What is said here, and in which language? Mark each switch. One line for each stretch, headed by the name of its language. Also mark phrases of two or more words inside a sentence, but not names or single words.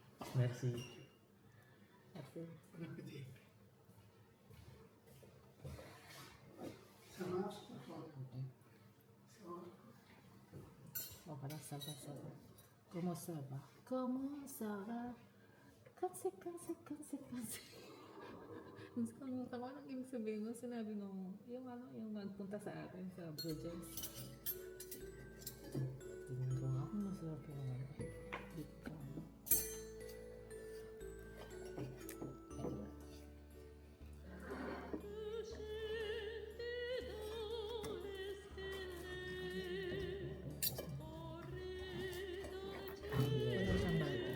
French: Merci. Merci. Ça marche? Oh, voilà, ça va, ça va. Comment ça va? Comment ça va? Kanse.
Filipino: Kung ano ang ibig sabihin mo, sinabi nung, yung nagpunta sa atin sa Bruges. Tingnan ko nga kung masarap yung dito. Wala siyang bata.